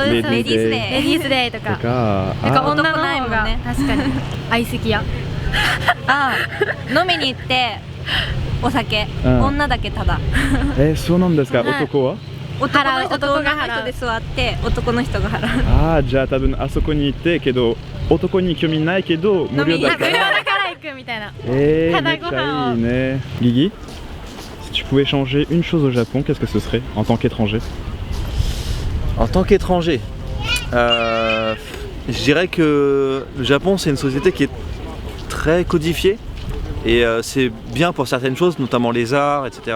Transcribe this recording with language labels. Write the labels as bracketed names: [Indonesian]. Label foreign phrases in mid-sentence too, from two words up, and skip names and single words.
[Japanese] レディースデーとか女の方が確かに相席屋飲みに行ってお酒、女だけただ。そうなんですか。男は？男が人で座って男の人が払う。ああ、じゃあ多分あそこに行ってけど男に興味ないけど無料だから行くみたいな。めっちゃいいね。 [French] ギギ Si tu pouvais changer une chose au Japon, qu'est-ce que ce serait en tant qu'étranger? En tant qu'étranger, je dirais que le Japon c'est une société qui est très codifiée et c'est bien pour certaines choses, notamment les arts, etc.